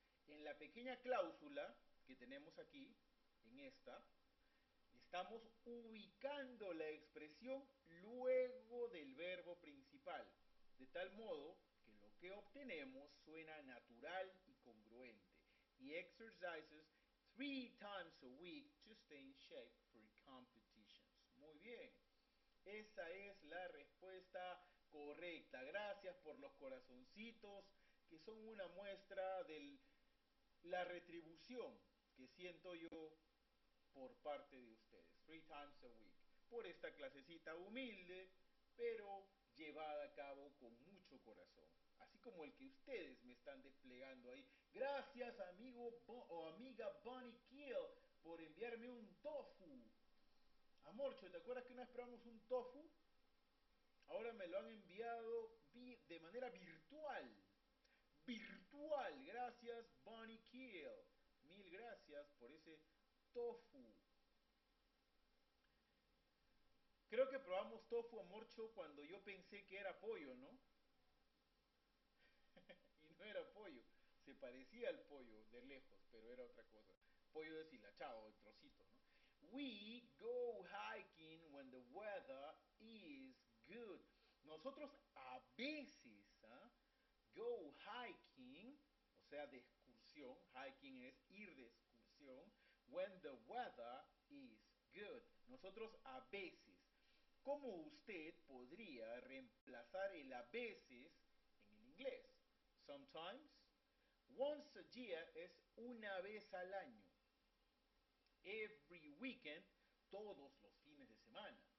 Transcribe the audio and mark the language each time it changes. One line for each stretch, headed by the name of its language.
Spanish: En la pequeña cláusula que tenemos aquí, en esta, estamos ubicando la expresión luego del verbo principal, de tal modo que lo que obtenemos suena natural y congruente.
English: He exercises 3 times a week to stay in shape for competitions.
Spanish: Muy bien, esa es la respuesta correcta. Gracias por los corazoncitos, que son una muestra de la retribución que siento yo por parte de ustedes,
English: 3 times a week,
Spanish: por esta clasecita humilde, pero llevada a cabo con mucho corazón, así como el que ustedes me están desplegando ahí. Gracias, amigo o amiga Bunny Kill, por enviarme un tofu. Amorcho, ¿te acuerdas que una vez probamos un tofu? Ahora me lo han enviado de manera virtual. Virtual, gracias Bunny Kill. Mil gracias por ese tofu. Creo que probamos tofu amorcho cuando yo pensé que era pollo, ¿no? Y no era pollo. Se parecía al pollo de lejos, pero era otra cosa. Pollo deshilachado, en trocitos, ¿no?
English: We go hiking when the weather is good.
Spanish: Nosotros a veces
English: go hiking,
Spanish: o sea, de excursión. Hiking es ir de excursión.
English: When the weather is good.
Spanish: Nosotros a veces. ¿Cómo usted podría reemplazar el a veces en el inglés? Sometimes.
English: Once a year
Spanish: es una vez al año.
English: Every weekend,
Spanish: todos los fines de semana.